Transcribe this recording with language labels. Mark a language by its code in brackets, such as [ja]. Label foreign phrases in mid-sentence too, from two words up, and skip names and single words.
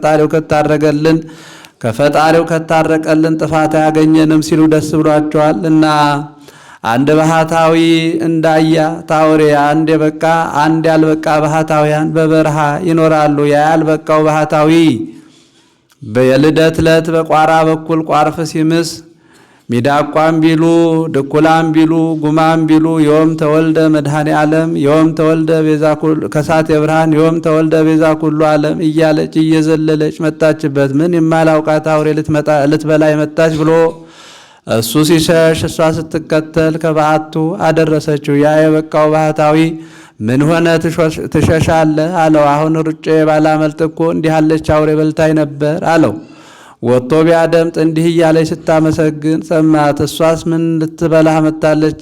[am] ከፈጣሪው ከታረቀልን ጥፋት አያገኘንም ሲሉ ደስ ብሏቸዋል እና አንድ ባህታዊ እንዳያ ታውሬ አንድ የበቃ አንድ ያልበቃ ባህታውያን በበረሃ ይኖራሉ። ያ ያልበቃው ባህታዊ የልደት ዕለት በቋራ በኩል ቋርፍ ሲምስ ሚዳቋም ቢሉ ድኩላም ቢሉ ጉማም ቢሉ [gez] ዮም ተወልደ መድኃኔ ዓለም ዮም ተወልደ ቤዛ ኩሉ ከሳቴ ብርሃን ዮም ተወልደ ቤዛ ኩሉ ዓለም [am] እያለች እየዘለለች መጣችበት። ምን የማላውቃት አውሬ ልትበላይ መጣች ብሎ እሱ ሲሸሽ እሷ ስትከተል ከበዓቱ አደረሰችው። ያ የበቃው ባህታዊ ምን ሆነ ትሸሻለህ አለው። አሁን ሩጬ ባላመልጥ እኮ እንዲህ ያለች አውሬ በልታኝ ነበር አለው። ወጥቶ ቢያደምጥ እንዲህ እያለች ስታመሰግን ሰማት። እሷስ ምን ልትበላህ መጣለቻ?